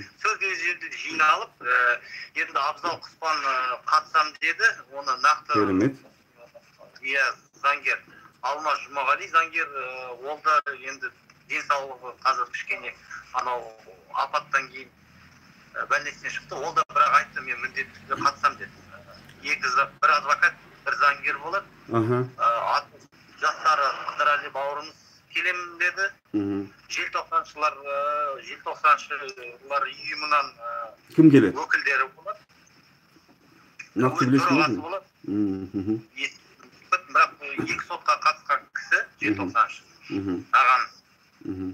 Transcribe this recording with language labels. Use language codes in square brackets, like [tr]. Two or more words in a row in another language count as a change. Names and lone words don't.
[kk] Сөз жерде жиналып, енді Абзал Құспан қатысам деді. Оны нақты керемет. Иә, заңгер Алмаз Жұмағали заңгер, ол да енді денсаулығы қазір кішкене анау апаттан кейін больницадан шықты. Ол да бірақ айтты, мен міндетті түрде қатысам деді. Бір адвокат, бір заңгер болады. Жастары Қыдырәлі бауырымыз келем деді. Желтоқсаншылар ұйымынан кім келеді? Өкілдері болады. Нақты білесің бе? Бірақ екі сотқа қатысқан кісі желтоқсаншы ағамыз.